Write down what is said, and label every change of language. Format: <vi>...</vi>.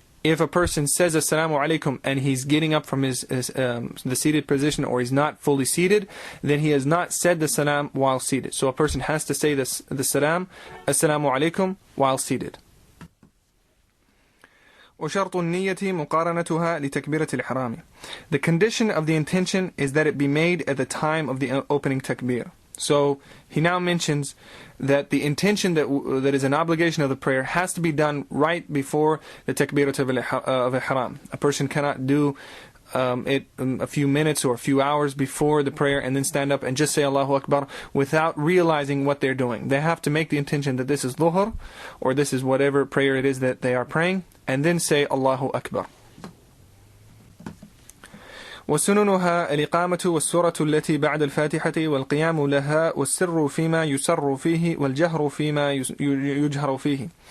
<en>if a person says Assalamu alaikum and he's getting up from the seated position, or he's not fully seated, then he has not said the salam while seated. So a person has to say the salam, Assalamu alaikum, while seated.</en> <ar>وشرط النية مقارنتها لتكبيرة الإحرام.</ar> <en>The condition of the intention is that it be made at the time of the opening takbir. So he now mentions that the intention that is an obligation of the prayer has to be done right before the takbirat of ihram. A person cannot do it a few minutes or a few hours before the prayer and then stand up and just say Allahu Akbar without realizing what they're doing. They have to make the intention that this is dhuhr, or this is whatever prayer it is that they are praying, and then say Allahu Akbar.</en> <ar>وسننها الإقامة والسورة التي بعد الفاتحة والقيام لها والسر فيما يسر فيه والجهر فيما يجهر فيه.</ar>